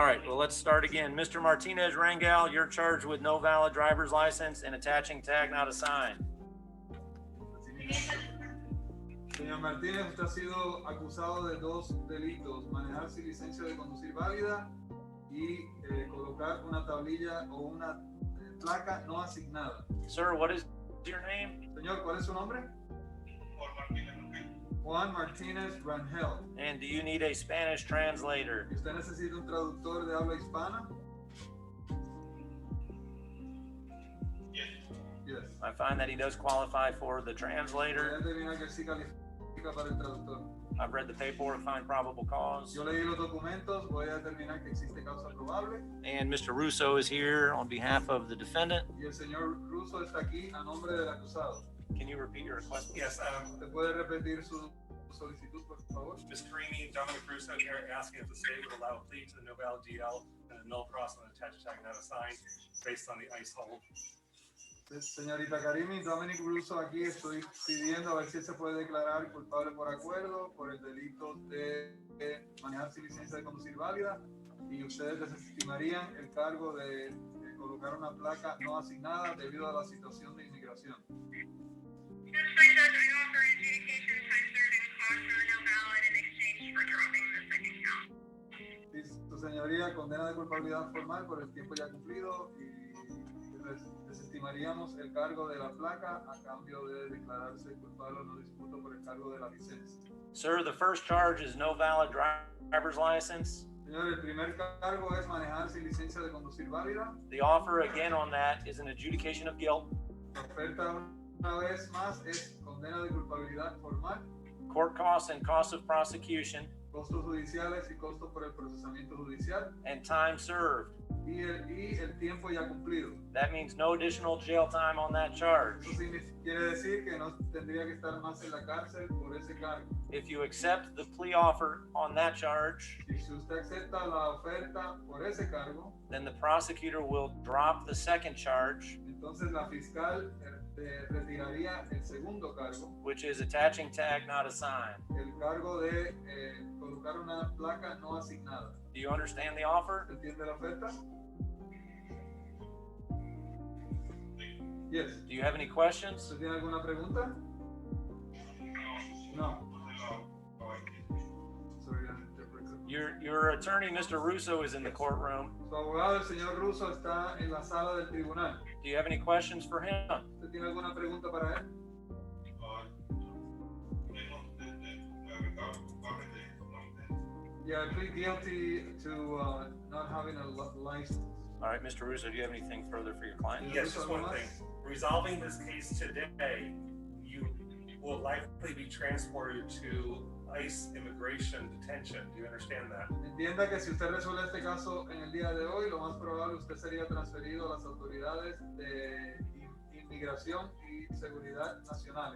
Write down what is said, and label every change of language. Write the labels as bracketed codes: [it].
[en] All right, well, let's start again. Mr. Martinez Rangel, you're charged with no valid driver's license and attaching tag not assigned. [es] Señor Martínez, usted ha sido acusado de dos delitos: manejar sin licencia de conducir válida y colocar una tablilla o una placa no asignada. [en] Sir, what is your name? [es] Señor, ¿cuál es su nombre? Juan Martínez Rangel. [en] And do you need a Spanish translator? [es] ¿Y usted necesita un traductor de habla hispana? [en] Yes. I find that he does qualify for the translator. [es] Voy a determinar que sí califica para el traductor. [en] I've read the paperwork, find probable cause. [es] Yo leí los documentos, voy a determinar que existe causa probable. [en] And Mr. Russo is here on behalf of the defendant. [es] Y el señor Russo está aquí a nombre del acusado. [en] Can you repeat your request? Yes, [es] ¿Usted puede repetir su solicitud, por favor? [en] Ms. Karimi, Dominic Russo here asking if the state would allow a plea to the no bail DL and a null process and attached tag not assigned based on the ice hold. [es] Señorita Karimi, Dominic Russo aquí, estoy pidiendo a ver si se puede declarar culpable por acuerdo por el delito de manejar sin licencia de conducir válida, y ustedes desestimarían el cargo de colocar una placa no asignada debido a la situación de inmigración. [en] Yes, fine, Judge. I offer adjudication of time served and cost for no valid in exchange for dropping the second count. [es] Su señoría, condena de culpabilidad formal por el tiempo ya cumplido, y desestimaríamos el cargo de la placa a cambio de declararse culpable o no disputo por el cargo de la licencia. [en] Sir, the first charge is no valid driver's license. [es] Señor, el primer cargo es manejar sin licencia de conducir válida. [en] The offer again on that is an adjudication of guilt. [es] La oferta una vez más es condena de culpabilidad formal, [en] Court costs and costs of prosecution, [es] costos judiciales y costos por el procesamiento judicial, [en] and time served. [es] y el tiempo ya cumplido. [en] That means no additional jail time on that charge. [es] Eso quiere decir que no tendría que estar más en la cárcel por ese cargo. [en] If you accept the plea offer on that charge, [es] Y si usted acepta la oferta por ese cargo, [en] then the prosecutor will drop the second charge, [es] entonces la fiscal retiraría el segundo cargo, [en] which is attaching tag not assigned. [es] el cargo de colocar una placa no asignada. [en] Do you understand the offer? [es] ¿Entiende la oferta? [en] Yes. Do you have any questions? [es] ¿Usted tiene alguna pregunta? [en] No. Sorry, Your attorney, Mr. Russo, is in the courtroom. [es] Su abogado, el señor Russo, está en la sala del tribunal. [en] Do you have any questions for him? [es] ¿Usted tiene alguna pregunta para él? [en] Yeah, I plead guilty to not having a license. All right, Mr. Russo, do you have anything further for your client? Yes, just one thing. Resolving this case today, you will likely be transported to ICE immigration detention. Do you understand that? [es] Entienda que si usted resuelve este caso en el día de hoy, lo más probable usted sería transferido a las autoridades de inmigración y seguridad nacional.